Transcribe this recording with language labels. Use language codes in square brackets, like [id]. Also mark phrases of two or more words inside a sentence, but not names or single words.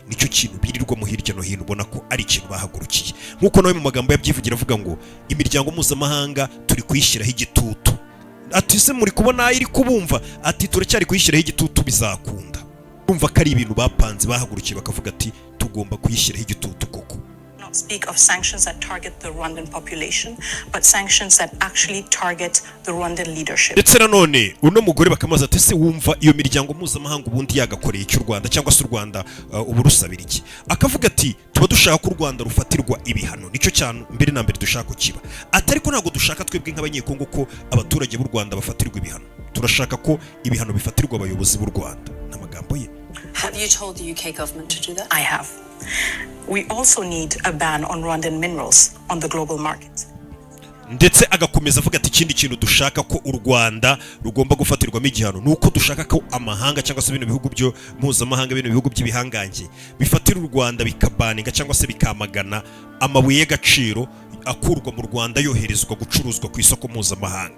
[rw] Nicyo kintu birirwa mu hirya no hino, ubona ko ari ikintu bahagurukiye. Nk'uko nawe mu magambo yabyivugira avuga ngo imiryango mpuzamahanga turi kuyishyiraho igitutu. Ati se muri kubona iri kubumva, ati turacyari kuyishyiraho igitutu bizakunda. Urumva ko ari ibintu bapanze bahagurukiye bakavuga ati tugomba kuyishyiraho igitutu koko. [en] Speak of sanctions that target the Rwandan population, but sanctions that actually target the Rwandan leadership. [rw] Ndetse nanone uno mugore bakamaza ati se wumva iyo miryango mpuzamahanga ubundi yagakoreye cy'u Rwanda cyangwa se u Rwanda ubu rusabira iki? Akavuga ati tuba dushaka ko u Rwanda rufatirwa ibihano, nicyo cyane mbere na mbere dushaka kiba. Atari ko ntago dushaka twebwe nk'abanyekongo ko abaturage b'u Rwanda bafatirwa ibihano, turashaka ko ibihano bifatirwa abayobozi b'u Rwanda. N'amagambo ye. [en] Have you told the UK government to do that? I have. We also need a ban on Rwandan minerals on the global market. [rw] Ndetse agakomeza avuga ati ikindi kintu dushaka ko u Rwanda rugomba gufatirwamo igihano nuko dushaka ko amahanga cyangwa se ibintu bihugu byo mpuzamahanga, ibintu bihugu by'ibihangange bifatira u Rwanda bikabaninga cyangwa se bikamagana amabuye y'agaciro akurwa mu Rwanda yoherezwa gucuruzwa ku isoko mpuzamahanga.